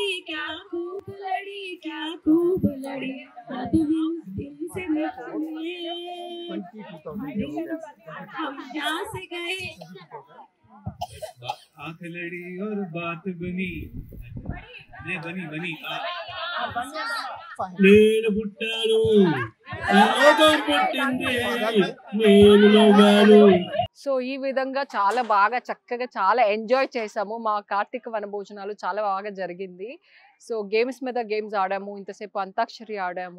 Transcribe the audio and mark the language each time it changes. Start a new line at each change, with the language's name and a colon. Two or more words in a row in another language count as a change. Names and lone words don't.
Hindi: क्या खूब लड़ी क्या खूब लड़ी अब दिल से निकले हम यहाँ से गए आंख लड़ी और बात बनी बनी बनी
Telugu: నేను పుట్టాను పుట్టింది నేను నవ్వాను. సో ఈ విధంగా చాలా బాగా చక్కగా చాలా ఎంజాయ్ చేసాము. మా కార్తీక వనభోజనాలు చాలా బాగా జరిగింది. సో గేమ్స్ మీద గేమ్స్ ఆడాము, ఇంతసేపు అంతాక్షరి ఆడాము.